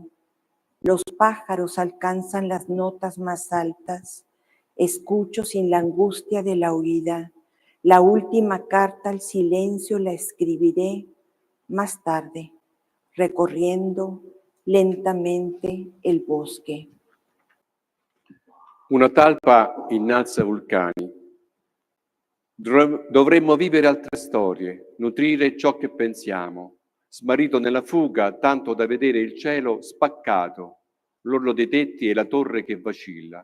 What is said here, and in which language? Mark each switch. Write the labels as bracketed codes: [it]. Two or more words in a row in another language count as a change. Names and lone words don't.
[es] Los pájaros alcanzan las notas más altas. Escucho sin la angustia de la huida. La última carta al silencio la escribiré más tarde, recorriendo lentamente el bosque. [it] Una talpa innalza vulcani. Dovremmo vivere altre storie, nutrire ciò che pensiamo, smarrito nella fuga tanto da vedere il cielo spaccato, l'orlo dei tetti e la torre che vacilla.